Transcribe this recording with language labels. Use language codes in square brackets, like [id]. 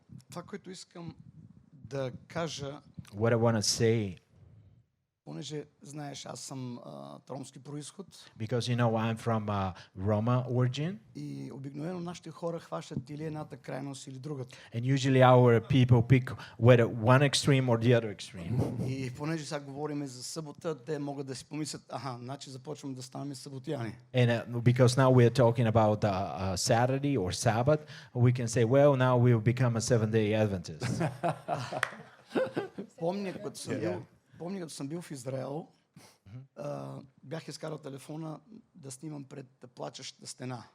[bg] Това, което искам да кажа, [en] What I want to say, [bg] понеже знаеш, аз съм от ромски происход [en] because I'm from Roma origin, [bg] и обикновено нашите хора хващат или едната крайност или другата. [en] and usually our people pick whether one extreme or the other extreme. [bg] И понеже сега говорим за събота, те могат да си помислят, значи започваме да ставаме съботяни. [en] And because now we are talking about Saturday or Sabbath, we can say, well, now we will become a Seventh-day Adventist. [bg] Помня, като съм бил в Израел, бях изкарал телефона да снимам пред плачещата стена.